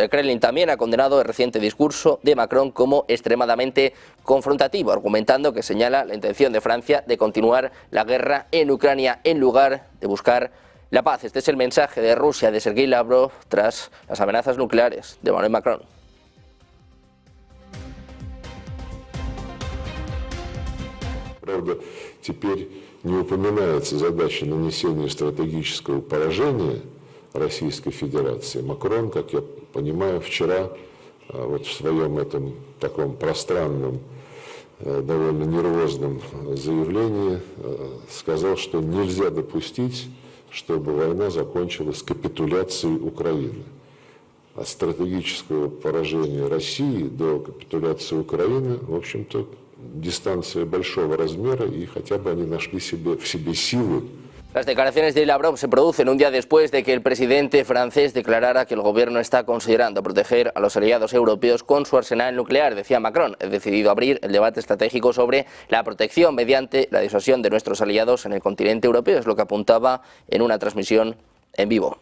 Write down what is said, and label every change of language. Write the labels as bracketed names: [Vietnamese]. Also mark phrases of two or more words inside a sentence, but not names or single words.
[Spanish] El Kremlin también ha condenado el reciente discurso de Macron como extremadamente confrontativo, argumentando que señala la intención de Francia de continuar la guerra en Ucrania en lugar de buscar la paz. Este es el mensaje de Rusia de Sergei Lavrov tras las amenazas nucleares de Emmanuel Macron. [Russian] Правда, теперь не упоминается задача нанесения стратегического поражения Российской Федерации. Макрон, как я понимаю, вчера вот в своем этом таком пространном, довольно нервозном заявлении сказал, что нельзя допустить, чтобы война закончилась капитуляцией Украины. От стратегического поражения России до капитуляции Украины, в общем-то, дистанция большого размера, и хотя бы они нашли в себе силы. [Spanish] Las declaraciones de Lavrov se producen un día después de que el presidente francés declarara que el gobierno está considerando proteger a los aliados europeos con su arsenal nuclear. Decía Macron, he decidido abrir el debate estratégico sobre la protección mediante la disuasión de nuestros aliados en el continente europeo, es lo que apuntaba en una transmisión en vivo.